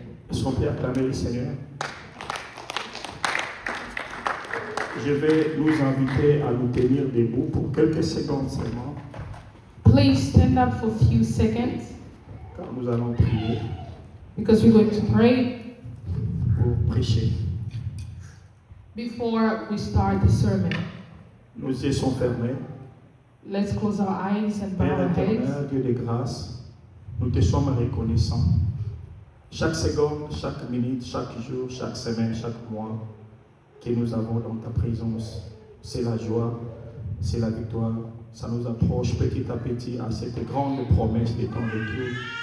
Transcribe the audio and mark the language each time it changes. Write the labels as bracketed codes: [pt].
[fr] Est-ce qu'on peut acclamer le Seigneur? Je vais nous inviter à nous tenir debout pour quelques secondes seulement, [en] Please stand up for a few seconds [fr] car nous allons prier [en] because we're going to pray [fr] pour prêcher. [en] before we start the sermon. [fr] Nos yeux sont fermés. [en] Let's close our eyes and bow [fr] Père [en] our heads. [fr] éternel, Dieu de grâce, nous te sommes reconnaissants. Chaque seconde, chaque minute, chaque jour, chaque semaine, chaque mois que nous avons dans ta présence, c'est la joie, c'est la victoire. Ça nous approche petit à petit à cette grande promesse de ton retour.